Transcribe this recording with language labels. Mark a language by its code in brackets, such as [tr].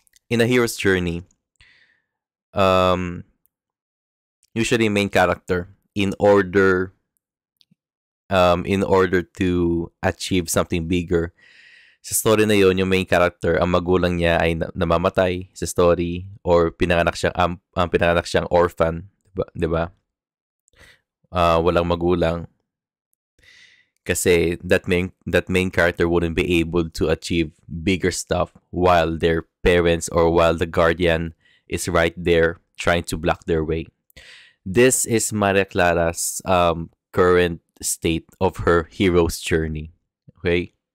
[en] In a hero's journey, usually main character, in order in order to achieve something bigger. [tl] Sa story na yon, yung main character, ang magulang niya ay namamatay sa story or pinanganak siyang orphan, 'di ba? Walang magulang. [en] Kasi that main character wouldn't be able to achieve bigger stuff while their parents or while the guardian is right there trying to block their way. This is Maria Clara's current state of her hero's journey. Okay?